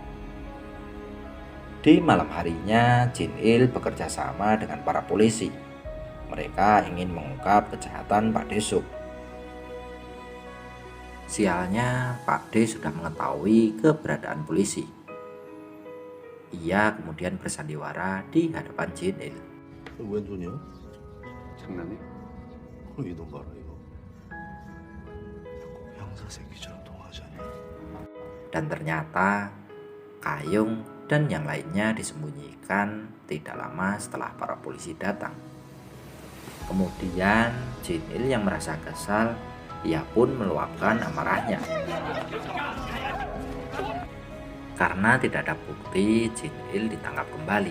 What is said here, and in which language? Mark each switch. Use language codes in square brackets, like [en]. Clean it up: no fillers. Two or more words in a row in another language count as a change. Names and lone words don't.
[id] Di malam harinya, Jin Il bekerja sama dengan para polisi. Mereka ingin mengungkap kejahatan Pak Desuk. Sialnya, Pak D sudah mengetahui keberadaan polisi. Ia kemudian bersandiwara di hadapan Jin Il. [ko] 왼손이야? 장난해? 이놈 봐라 이거. 꼭 형사 새끼처럼 통하지 않냐? [id] Dan ternyata Kayung dan yang lainnya disembunyikan tidak lama setelah para polisi datang. Kemudian Jin Il yang merasa kesal, ia pun meluapkan amarahnya. Karena tidak ada bukti, Jin Il ditangkap kembali.